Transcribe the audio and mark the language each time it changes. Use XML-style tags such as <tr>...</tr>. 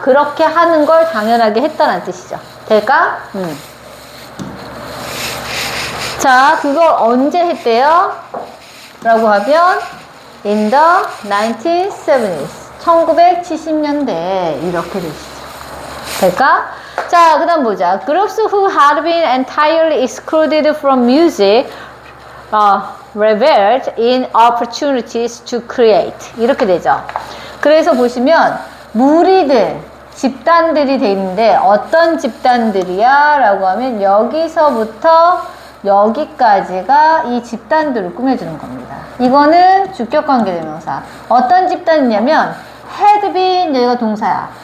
<ko>그렇게 하는 걸 당연하게 했다는 뜻이죠. 될까? 자, 그걸 언제 했대요? 라고 하면</ko> <en>in the 1970s</en> <ko>1970년대 이렇게 되시죠. 될까? 자, 그 다음 보자.</ko> <en>Groups who had been entirely excluded from music reveled in opportunities to create.</en> <ko>이렇게 되죠. 그래서 보시면 무리들, 집단들이 돼 있는데 어떤 집단들이야? 라고 하면 여기서부터 여기까지가 이 집단들을 꾸며주는 겁니다. 이거는 주격관계대명사. 어떤 집단이냐면</ko> <en>had been</en> <ko>여기가 동사야.</ko>